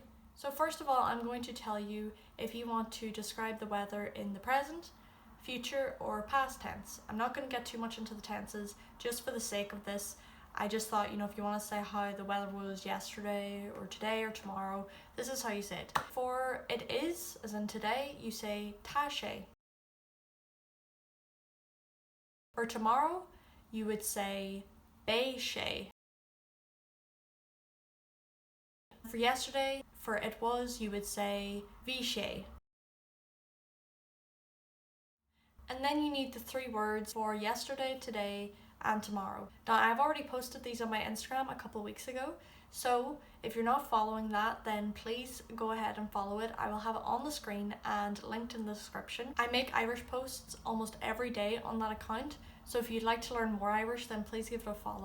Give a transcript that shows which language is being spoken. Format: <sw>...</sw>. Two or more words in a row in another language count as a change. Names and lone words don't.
<en>So first of all, I'm going to tell you if you want to describe the weather in the present, future or past tense. I'm not going to get too much into the tenses just for the sake of this. I just thought, if you want to say how the weather was yesterday or today or tomorrow, this is how you say it. For it is, as in today, you say</en> <ga>tá sé.</ga> <en>For tomorrow, you would say</en> <ga>bé sé.</ga> <en>For yesterday, for it was, you would say</en> <ga>bhí sé.</ga> <en>And then you need the three words for yesterday, today, and tomorrow. Now, I've already posted these on my Instagram a couple of weeks ago, so if you're not following that, then please go ahead and follow it. I will have it on the screen and linked in the description. I make Irish posts almost every day on that account, so if you'd like to learn more Irish, then please give it a follow.</en>